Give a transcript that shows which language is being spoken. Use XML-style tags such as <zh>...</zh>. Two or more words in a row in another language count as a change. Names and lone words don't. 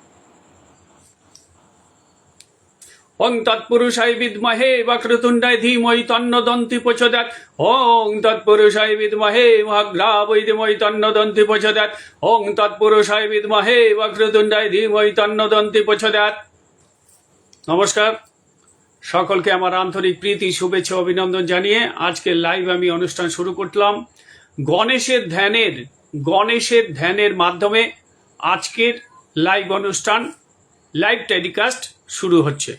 <sa>ओं तत्पुरुषाय विद्महे वक्रतुण्डाय धीमहि तन्नो दन्ति प्रचोदयात्। ओं तत्पुरुषाय विद्महे वक्रतुण्डाय धीमहि तन्नो दन्ति प्रचोदयात्। ओं तत्पुरुषाय विद्महे वक्रतुण्डाय धीमहि तन्नो दन्ति प्रचोदयात्।</sa> <bn>नमस्कार সকলকে আমার আন্তরিক প্রীতি শুভেচ্ছা অভিনন্দন জানিয়ে আজকের লাইভ আমি অনুষ্ঠান শুরু করলাম। গণেশের ধ্যানের মাধ্যমে আজকের লাইভ অনুষ্ঠান</bn> <en>live telecast</en> <bn>শুরু হচ্ছে।</bn>